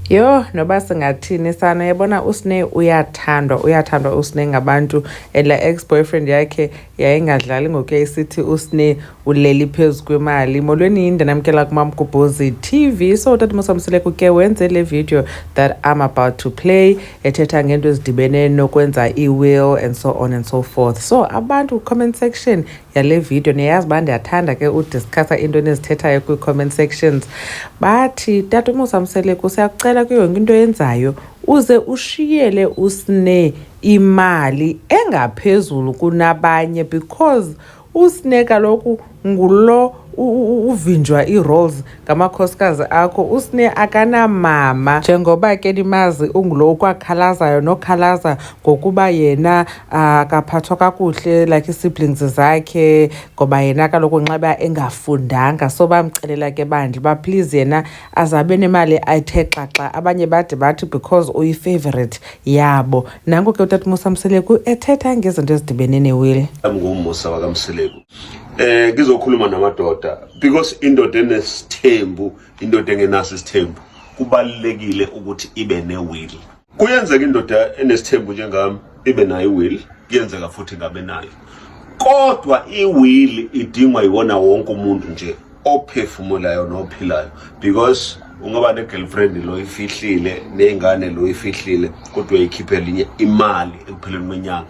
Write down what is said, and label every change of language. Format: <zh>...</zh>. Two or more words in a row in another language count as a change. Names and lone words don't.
<xh>Yo, noba singathini sana yabona uSneh uyathandwa uSneh ngabantu la ex-boyfriend yakhe yayingadlali ngokuyisithi uSneh uleli phezu kwemali. Molweni yini ndinamkela kuMamgobhozi TV. So Tata Musamseleko ke wenze le video</xh> <en>that I'm about to play</en> <xh>ethetha ngento ezidibene nokwenza i-will</xh> <en>and so on and so forth.</en> <xh>So abantu</xh> <en>comment section</en> <xh>yale video niyazi uba ndiyathanda ke udiscussa into nezithethayo kwi-comment sections. Bathi Tata Musamseleko siyakucela kuyo yonke into yenzayo uze ushiyele uSneh imali engaphezulu kunabanye because uSneh kaloku ngulo uvinjwa i-roles ngamakhosikazi akho. uSneh akanamama njengoba ke nimazi ungulo ukwakhalazayo nokhalaza ngokuba yena akaphathwa kakuhle like i-siblings zakhe ngoba yena kaloku nxeba engafundanga. So bamcelela ke bandla ba please yena azabe nemali ayithe xaxa. Abanye bathi because uyi-favorite yabo. Nanku ke uTata Musamseleko ethetha ngezinto ezidibene ne-will. Ngumusa wakamseleko.</xh> <zu>Ngizokhuluma namadoda because indoda enesithembu, indoda engenaso isithembu kubalekile ukuthi ibe ne-will. Kuyenzeka indoda enesithembu njengami ibe nayo i-will, kuyenzeka futhi ngabe nayo. Kodwa i-will idingwa yiwona wonke umuntu nje ophefumulayo nophilayo because ungaba ne-girlfriend lo ifihlile nengane lo ifihlile kodwa ikhiphe linye imali ekupheleni kwenyanga.</zu>